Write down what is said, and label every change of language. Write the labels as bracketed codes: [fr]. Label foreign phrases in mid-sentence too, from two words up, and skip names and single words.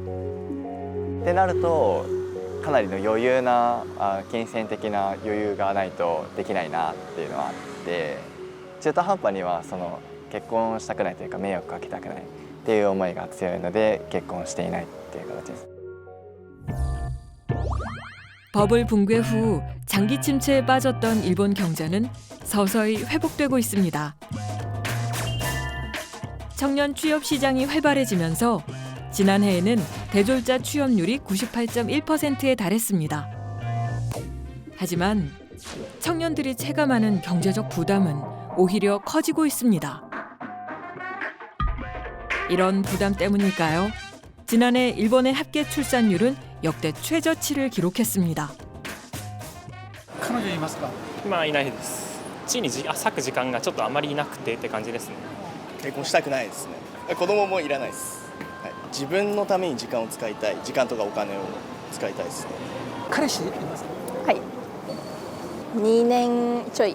[ja] ってなるとかなりの余裕な金銭的な余裕がないとできないなっていうのはあって中途半端にはその結婚したくないというか迷惑かけたくないっていう思いが強いので結婚していないっていう形です。 [ko] 버블 붕괴 후 장기 침체에 빠졌던 일본 경제는 서서히 회복되고 있습니다. 청년 취업 시장이 활발해지면서 지난해에는 대졸자 취업률이 98.1%에 달했습니다. 하지만 청년들이 체감하는 경제적 부담은 오히려 커지고 있습니다. 이런 부담 때문일까요? 지난해 일본의 합계 출산율은 역대 최저치를 기록했습니다. [ja] 彼女いますか？今いないです。地に割く時間がちょっとあまりいなくてって感じですね。結婚したくないですね。子供もいらないです。はい、自分のために時間を使いたい、時間とかお金を使いたいですね。彼氏いますか？はい。2年ちょい。